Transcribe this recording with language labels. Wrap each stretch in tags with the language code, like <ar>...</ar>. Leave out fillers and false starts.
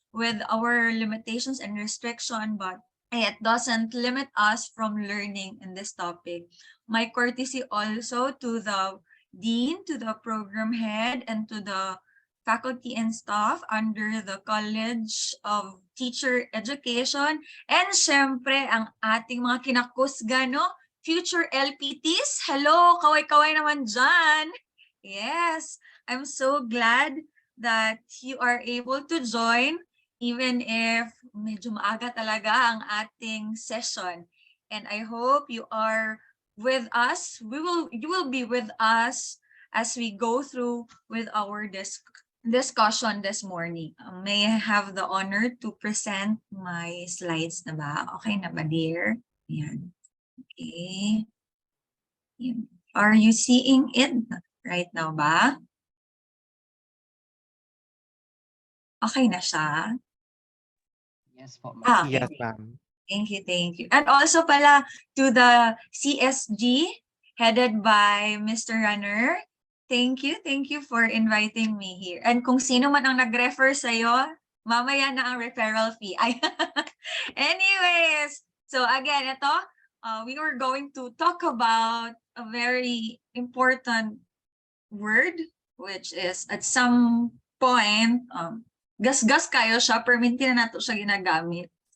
<en>with our limitations and restriction, but it doesn't limit us from learning in this topic. My courtesy also to the dean, to the program head, and to the faculty and staff under the College of Teacher Education.</en> <tl>And syempre, ang ating mga kinakusga, no?</tl> <en>Future LPTs. Hello,</en> <tl>kaway-kaway naman dyan.</tl> <en>Yes, I'm so glad that you are able to join even if</en> <tl>medyo maaga talaga ang ating session.</tl> <en>And I hope you are with us. You will be with us as we go through with our discussion this morning. May I have the honor to present my slides</en> <tl>na ba? Okay na ba, dear? Ayan. Okay. Ayan.</tl> <en>Are you seeing it right now ba?</en> <tl>Okay na siya?</tl> <en>Yes po, ma'am. Ah, Yes, okay. ma'am. Thank you, thank you. And also</en> <tl>pala</tl> <en>to the CSG headed by Mr. Runner. Thank you for inviting me here.</en> <tl>And kung sino man ang nag-refer sa'yo, mamaya na ang referral fee.</tl> <en>Anyways, so again, ito, we were going to talk about a very important word, which is at some point,</en> <ceb>gas-gas kayo siya, pero minti na nato siya ginagamit.</ceb>